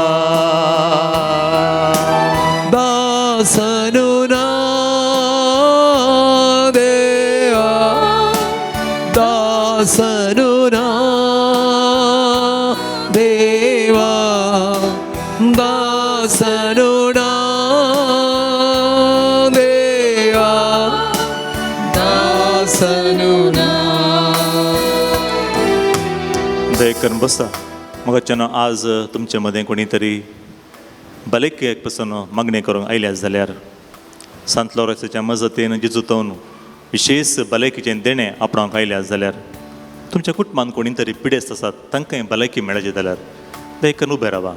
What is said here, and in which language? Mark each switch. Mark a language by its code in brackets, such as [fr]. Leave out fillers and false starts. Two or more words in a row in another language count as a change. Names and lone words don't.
[kn] ದಾಸನು ನಾ ದೇವಾ ದಾಸನು ನಾ ದೇವಾ ದಾಸನು ನಾ ದೇವಾ ದಾಸನು ನಾ [kok] दया करून बसा मग आज तुमच्या मध्ये कोणीतरी भलायकेक पासून मागणी करूंक आयल्या जाल्यार सांत लॉरेन्साच्या मजतीन जिजुतवन विशेष भलायकेचें देणें आपणावंक आयल्या जाल्यार तुमच्या कुटुंबान कोणी तरी पिडेस्त आसात तांकांय भलायकी मेळचे जाल्यार देखून उबे रावा.